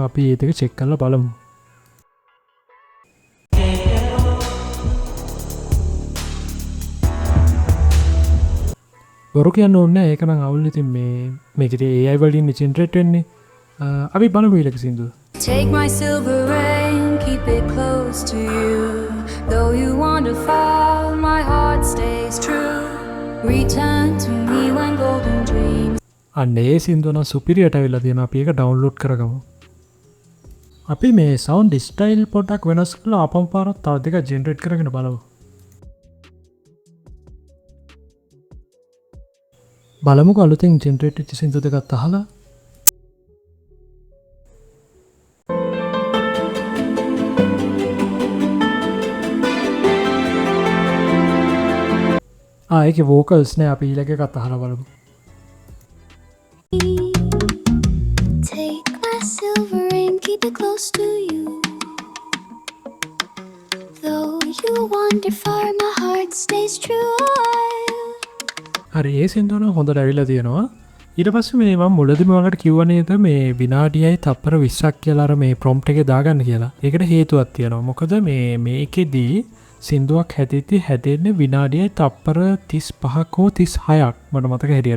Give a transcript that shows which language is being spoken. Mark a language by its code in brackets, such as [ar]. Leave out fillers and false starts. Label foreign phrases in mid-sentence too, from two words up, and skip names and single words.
[si] අපි ඒ දෙක චෙක් කරලා බලමු. බොරු කියන්න ඕනේ ඒක නම් අවුල්. ඉතින් මේකේ AI වලින් ජෙනරේට් වෙන්නේ. අපි බලමු ඊළඟ සින්දුව. [en] Take my silver ring, keep it close to you. Though you wander far, my heart stays true. Return to me when golden dreams. [si] අන්න ඒ සින්දුව නම් සුපිරියට ඇවිල්ලා තියෙනවා. අපි ඒක ඩවුන්ලෝඩ් කරගමු. අපි මේ සවන්් ස්ටයිල් පොඩක් වෙනස් කළ අපම් පාරත් තව දෙක ජෙනරේට් කරගෙන බලව බලමුක අලුතින් ජෙනරේට් සිින්දු දෙකත් අහලා ආයක වෝකල්ස් නෑ අපි ඊලක එකත් අහලා බලමු [en] Take my silver ring, keep it close to you. Though you wander far, my heart stays true. [si] හරි ඒ සින්දුවන හොඳට ඇවිල්ලා තියෙනවා ඊට පස්සේ මේ මම මුලදිම ඔයාලට කිව්වනේද මේ විනාඩියයි තප්පර 20ක් කියලා අර මේ ප්‍රොම්ප්ට් එකේ දාගන්න කියලා. ඒකට හේතුවක් තියෙනවා. මොකද මේකෙදී සින්දුවක් හැදෙන්නේ විනාඩියයි තප්පර 35ක් හෝ 36ක් මට මතක හැටියට.